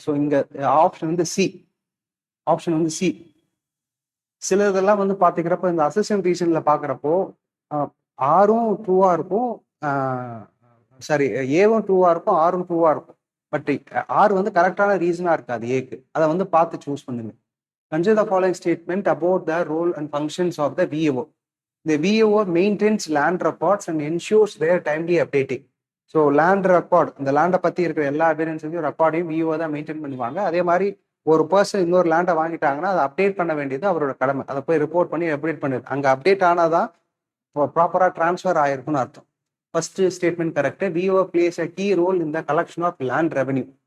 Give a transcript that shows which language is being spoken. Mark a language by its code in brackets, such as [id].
[ta] So இங்க option வந்து C. Option வந்து சி. சில இதெல்லாம் வந்து பாத்துக்கிறப்ப இந்த அசஸ்டன் ரீசன்ல பாக்குறப்போ ஆரும் ட்ரூவா இருக்கும், சாரி ஏவும் ட்ரூவா இருக்கும், ஆரும் ட்ரூவா இருக்கும். பட் ஆர் வந்து கரெக்டான ரீசனா இருக்காது ஏக்கு. அதை வந்து பார்த்து சூஸ் பண்ணுங்க. [en] Consider the following statement about the role and functions of the VAO. The VAO maintains land records and ensures their timely updating. [ta] So land record, இந்த லேண்டை பற்றி இருக்கிற எல்லா எவிடன்ஸையும் ரெக்கார்டையும் விஓ தான் மெயின்டைன் பண்ணுவாங்க. அதே மாதிரி ஒரு பர்சன் இன்னொரு லேண்டை வாங்கிட்டாங்கன்னா அதை அப்டேட் பண்ண வேண்டியது அவரோட கடமை. அதை போய் ரிப்போர்ட் பண்ணி அப்டேட் பண்ணுது. அங்கே அப்டேட் ஆனால் தான் ப்ராப்பராக ட்ரான்ஸ்ஃபர் ஆயிருக்குன்னு அர்த்தம். [en] First statement correct. VO plays a key role in the collection of land revenue.